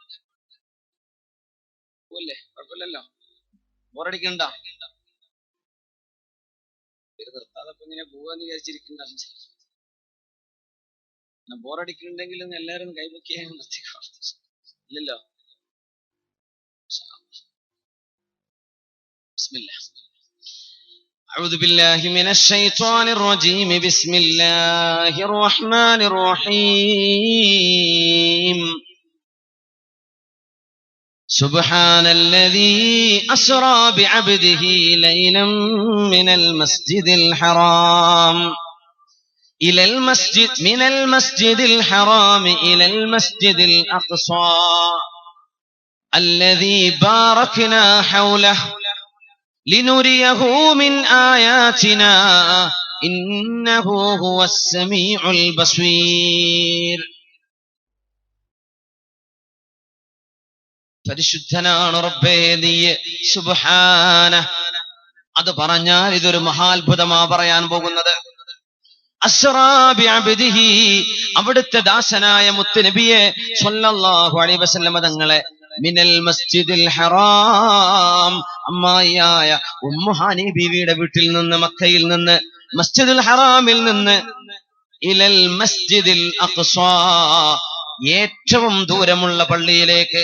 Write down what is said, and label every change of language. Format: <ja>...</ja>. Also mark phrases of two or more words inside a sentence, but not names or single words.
<ml>കുഴപ്പമില്ലല്ലോ, ബോറടിക്കണ്ട, നിർത്താതപ്പോ ഇങ്ങനെ പോവാന്ന് വിചാരിച്ചിരിക്കണ്ട. ബോറടിക്കുന്നുണ്ടെങ്കിൽ എല്ലാവരും കൈവയ്ക്കാൻ ഇല്ലല്ലോ. ബിസ്മില്ലാ.</ml> <ar>أعوذ بالله من الشيطان الرجيم. بسم الله الرحمن الرحيم. سبحان الذي أسرى بعبده ليلا من المسجد الحرام إلى المسجد الأقصى الذي باركنا حوله لنريه من آياتنا إنه هو السميع البصير.</ar> <ml>പരിശുദ്ധനാണ് റബ്ബേ നീ, സുബ്ഹാന. അത് പറഞ്ഞാൽ ഇതൊരു മഹാത്ഭുതമാ പറയാൻ പോകുന്നത്.</ml> <ar>أسرى بعبده,</ar> <ml>അവിടുത്തെ ദാസനായ മുത്തുനബിയെ</ml> <ar>صلى الله عليه وسلم</ar> <ml>തങ്ങളെ</ml> <ar>من المسجد الحرام,</ar> <ml>അമ്മായിയായ ഉമ്മു ഹാനി ബീവിയുടെ വീട്ടിൽ നിന്ന്, മക്കയിൽ നിന്ന്, മസ്ജിദുൽ ഹറാമിൽ നിന്ന്,</ml> <ar>إلى المسجد الأقصى,</ar> <ml>ഏറ്റവും ദൂരമുള്ള പള്ളിയിലേക്ക്.</ml>